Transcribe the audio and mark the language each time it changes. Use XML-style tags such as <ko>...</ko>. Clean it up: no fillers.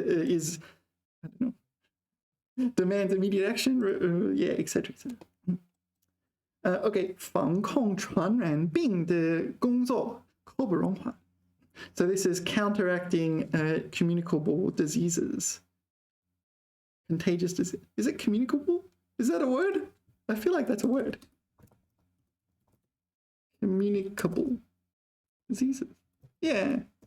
<en>I don't know, demands immediate action. Yeah, etc.</en> <zh>Okay, 防控传染病的工作刻不容缓.</zh> <en>So this is counteracting communicable diseases. Contagious disease. Is it communicable? Is that a word? I feel like that's a word. Communicable diseases. Yeah.</en>